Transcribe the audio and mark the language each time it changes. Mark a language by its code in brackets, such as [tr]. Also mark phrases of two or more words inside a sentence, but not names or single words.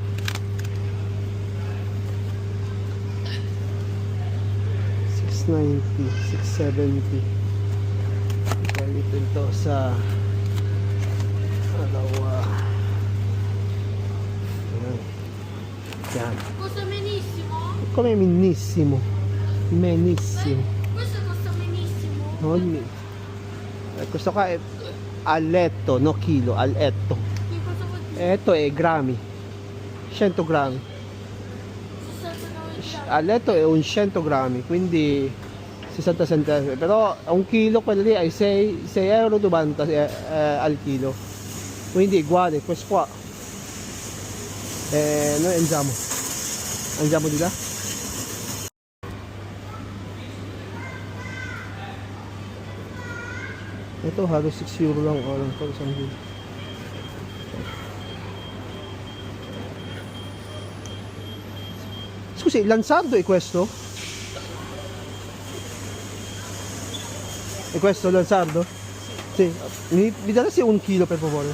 [tl] $6.70. Ito sa dalawa. Yan. [it] Costa benissimo. Come benissimo. Benissimo. Questo costa benissimo. Questo qua è al letto, no chilo, al letto. Che cosa vuol dire? Etto è grammi. 100 grammi. 69 A letto è un 100 grammi, quindi 60 centesimi. Però a un chilo quello lì è 6,90 € al chilo. Quindi è uguale, questo qua. Noi andiamo di là. [tl] Ito halos 6 euro lang alam ko isang kilo. [it] Scusi, Lansardo è questo? È questo Lansardo? Sì. Mi daresti un chilo per favore?